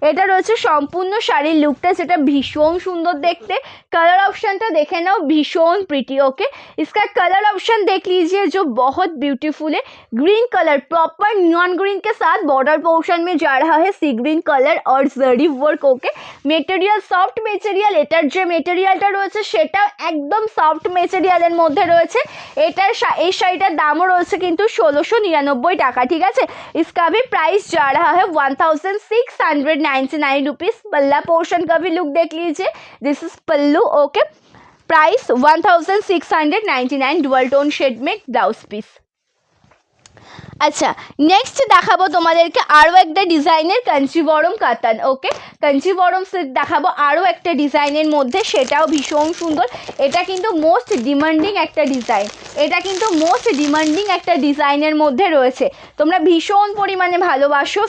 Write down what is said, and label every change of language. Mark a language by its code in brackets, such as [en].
[bn] এটা রয়েছে সম্পূর্ণ শাড়ির লুকটা, যেটা ভীষণ সুন্দর দেখতে। [hi] कलर ऑप्शन तो देखे ना, भीषण प्रीटी। ओके, इसका कलर ऑप्शन देख लीजिए जो बहुत ब्यूटीफुल है। Green colour proper neon green के साथ बॉर्डर पोर्शन में जा रहा है सी ग्रीन कलर और जरी work. [bn] Okay, material soft material. এটার যে মেটেরিয়ালটা রয়েছে সেটা একদম সফট মেটেরিয়ালের মধ্যে রয়েছে। এটার এই শাড়িটার দামও রয়েছে কিন্তু 1699 টাকা। ঠিক আছে, [hi] इसका भी प्राइस जा रहा है 1699 रुपीज़। पल्ला पोर्शन का भी लुक देख लीजिए, this is pallu. Okay, price 1699 dual tone shade में ब्लाउज पीस। [bn] আচ্ছা, নেক্সট দেখাবো তোমাদেরকে আরও একটা ডিজাইনের কাঞ্চিবরম কাতান। ওকে, কাঞ্চিবরম সিল্ক দেখাবো আরও একটা ডিজাইনের মধ্যে, সেটাও ভীষণ সুন্দর। এটা কিন্তু মোস্ট ডিমান্ডিং একটা ডিজাইন, এটা কিন্তু মোস্ট ডিমান্ডিং একটা ডিজাইনের মধ্যে রয়েছে, তোমরা ভীষণ পরিমাণে ভালোবাসো।